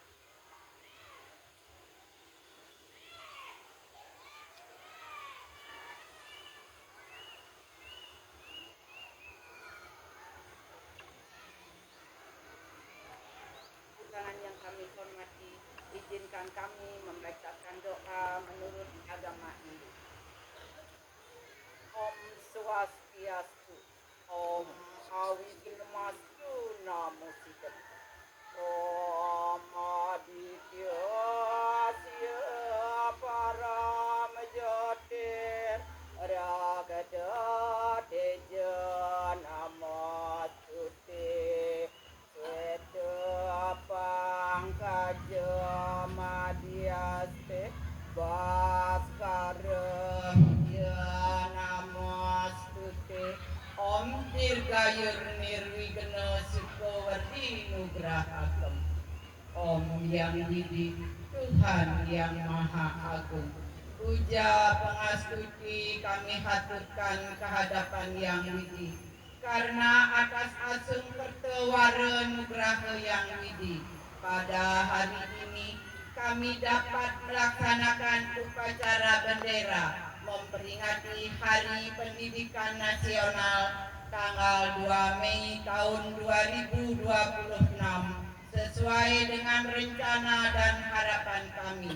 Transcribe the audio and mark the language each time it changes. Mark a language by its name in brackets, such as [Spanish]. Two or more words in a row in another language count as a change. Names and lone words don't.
[Indonesian] Undangan yang kami hormati, izinkan kami membacakan doa menurut agama Hindu. Om Swastiastu, Om Awignamastu, Namo Buddhaya. [Sanskrit] ओं आदित्यस्य परं ज्योती रक्ततेजो नमोऽस्तु ते श्वेतपङ्कजमध्यस्थ भास्कराय नमोऽस्तु ते ओं दीर्घायुर् निर्विघ्न सुखवृद्धि अनुग्रहकम् [Indonesian] Om Yang Widi Tuhan yang Maha Agung Puja pengastuti kami haturkan kehadapan Yang Widi karena atas asung pertewara nugraha Yang Widi pada hari ini kami dapat melaksanakan upacara bendera memperingati Hari Pendidikan Nasional tanggal 2 Mei tahun 2026 sesuai dengan rencana dan harapan kami.